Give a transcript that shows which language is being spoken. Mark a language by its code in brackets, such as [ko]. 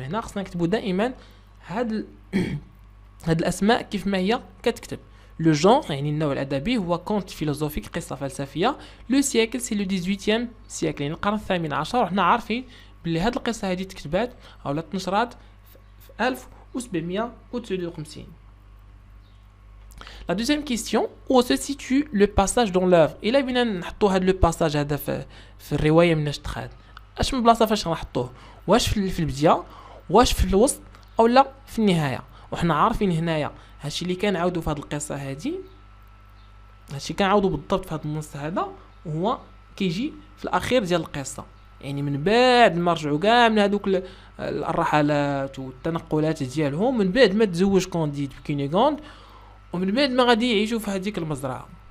[ar] هنا خصنا نكتبوا دائما هاد الاسماء كيف ما هي كتكتب. لو جونر يعني النوع الادبي هو كونت فيلوزوفيك قصه فلسفيه. لو سيكل سي لو 18 سيكل يعني القرن الثامن عشر. وحنا عارفين بلي هاد القصه هذه تكتبات او تنشرات في 1759. [fr] La deuxième question, où se situe le passage dans l'œuvre. [ar] إلا بينا نحطو هاد لو باساج هذا في الروايه مناش تخاد اش من بلاصه فاش غنحطوه واش في البدايه واش في الوسط او لا في النهايه. وحنا عارفين هنايا هادشي اللي كنعاودو في هاد القصه هادي هادشي كنعاودو بالضبط في هاد النص هذا وهو كيجي في الاخير ديال القصه يعني من بعد ما رجعوا كاع من هذوك الرحلات والتنقلات ديالهم من بعد ما تزوج كونديد بكينيغوند ومن بعد ما غادي يعيشوا في هذيك المزرعه.